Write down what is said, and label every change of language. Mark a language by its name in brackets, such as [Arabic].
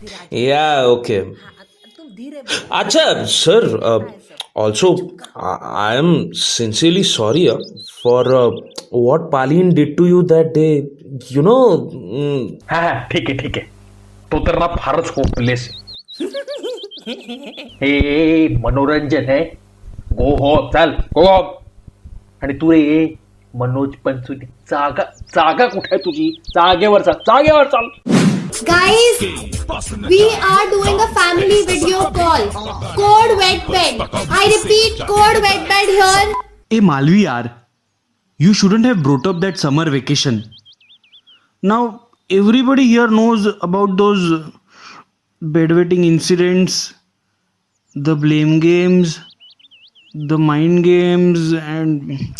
[English] Yeah, okay. अच्छा, sir, Also, I am sincerely sorry for what Paleen did to you that day. You know, [Marathi] हा हा ठीक आहे तो तर ना फारच होपलेस हे मनोरंजन आहे गो हो चाल गो आणि तू रे मनोज पंचुटी जागा कुठे आहे तुझी जागेवर चाल [English] Guys, we are doing a family video call. Code WetBed. I repeat, code WetBed here. Hey Malvi yaar, you shouldn't have brought up that summer vacation. Now everybody here knows about those bedwetting incidents, the blame games, the mind games, and